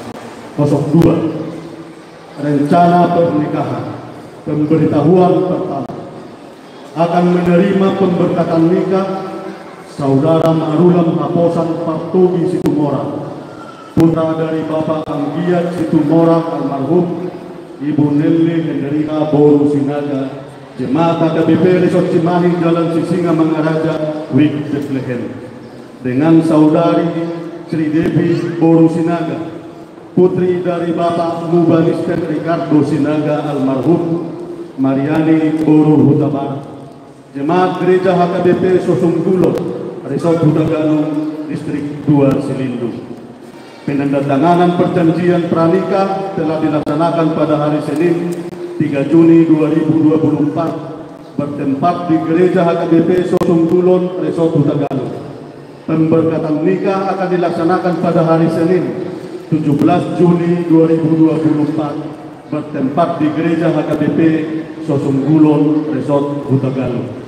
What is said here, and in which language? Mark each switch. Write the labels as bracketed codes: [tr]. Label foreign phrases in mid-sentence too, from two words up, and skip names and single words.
[id] 02, rencana pernikahan. Pemberitahuan pertama, akan menerima pemberkatan nikah Saudara Marulam Haposan Partogi Situmorang, putra dari Bapak Anggiat Situmorang almarhum, Ibu Nelly Henderika Boru Sinaga, Jemaat HKBP Resort Cimahi Jalan Sisinga Mangaraja, Wik Bethlehem, dengan Saudari Sri Devi Boru Sinaga, putri dari Bapak Mubalisten Ricardo Sinaga almarhum, Mariani Boru Hutabarat. Jemaat Gereja HKBP Sosunggulon, Resort Huta Galung, Distrik 2 Selindo. Penandatanganan perjanjian pranikah telah dilaksanakan pada hari Senin 3 Juni 2024 bertempat di Gereja HKBP Sosunggulon, Resort Huta Galung. Pemberkatan nikah akan dilaksanakan pada hari Senin 17 Juni 2024 bertempat di Gereja HKBP Sosunggulon, Resort Huta Galung.